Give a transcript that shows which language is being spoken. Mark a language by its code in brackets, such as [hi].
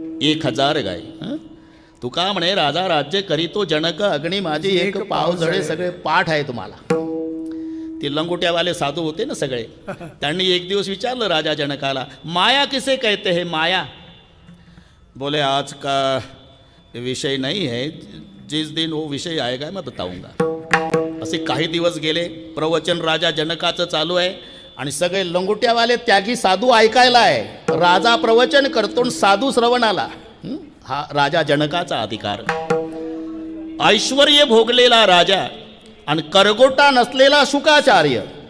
[mr] 1000 गायी. तुका म्हणे, राजा राज्य करीतो जनक, अग्नी माझी एक पाव जळे. सगळे पाठ आहे तुम्हाला. ते लंगोट्यावाले साधू होते ना सगळे, त्यांनी एक दिवस विचारलं राजा जनकाला, [hi] माया किसे कहते हैं माया? बोले आज का विषय नहीं है, जिस दिन वो विषय आएगा मैं बताऊंगा. [mr] असे काही दिवस गेले. प्रवचन राजा जनकाचं चालू आहे आणि सगळे लंगोट्यावाले त्यागी साधू ऐकायला आहे. राजा प्रवचन करतो, साधू श्रवणाला. हा राजा जनकाचा अधिकार. ऐश्वर्य भोगलेला राजा आणि करगोटा नसलेला शुकाचार्य.